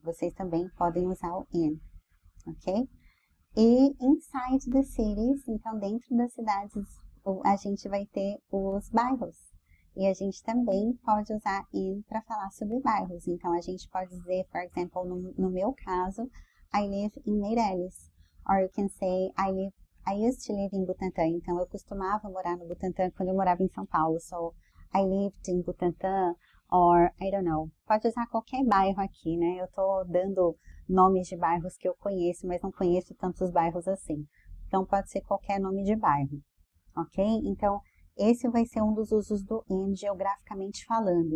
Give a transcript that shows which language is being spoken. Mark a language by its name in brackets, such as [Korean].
[Portuguese] Vocês também podem usar o in. Ok? E [English] inside the cities, [Portuguese] então dentro das cidades, a gente vai ter os bairros. E a gente também pode usar in para falar sobre bairros. Então, a gente pode dizer, por exemplo, no meu caso, [English] I live in Meireles. Or you can say, I used to live in Butantã. [Portuguese] Então, eu costumava morar no Butantã quando eu morava em São Paulo. [English] So, I lived in Butantã. Or, I don't know, [Portuguese] pode usar qualquer bairro aqui, né? Eu tô dando nomes de bairros que eu conheço, mas não conheço tantos bairros assim. Então, pode ser qualquer nome de bairro, ok? Então, esse vai ser um dos usos do in geograficamente falando.